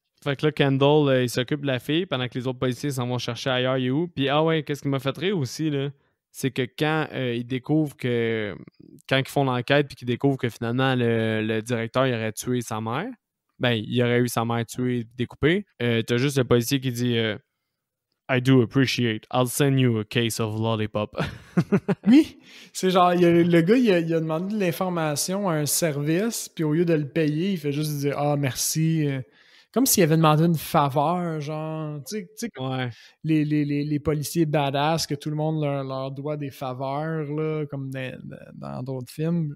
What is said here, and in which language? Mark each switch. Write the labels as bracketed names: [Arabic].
[French] Fait que là, Kendall, il s'occupe de la fille pendant que les autres policiers s'en vont chercher ailleurs, il est où. Puis, ah ouais, qu'est-ce qui m'a fait rire aussi, là? C'est que quand ils découvrent que... Quand ils font l'enquête puis qu'ils découvrent que finalement, le directeur, il aurait tué sa mère, ben, il aurait eu sa mère tuée, découpée, t'as juste le policier qui dit... [English] I do appreciate. I'll send you a case of lollipop. [French] Oui, c'est genre, le gars, il a demandé de l'information à un service, puis au lieu de le payer, il fait juste dire « Ah, merci ». Comme s'il avait demandé une faveur, genre, tu sais, ouais. les policiers badass, que tout le monde leur doit des faveurs, là, comme dans d'autres films.